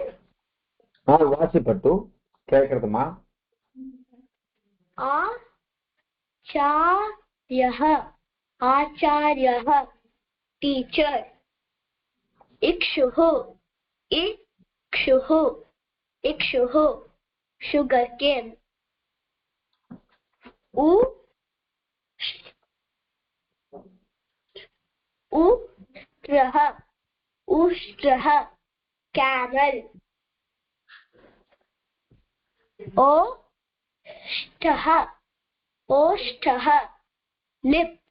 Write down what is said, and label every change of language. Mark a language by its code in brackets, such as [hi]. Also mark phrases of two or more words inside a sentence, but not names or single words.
[ta] வாசிப்பட்டு கேக்குறதுமா? [sa] आचार्यः आचार्यः டீச்சர். इक्षुः इक्षुः इक्षुः [en] sugar cane. [sa] उष्ट्रः उष्ट्रः camel. ओष्ठः ओष्ठः lip.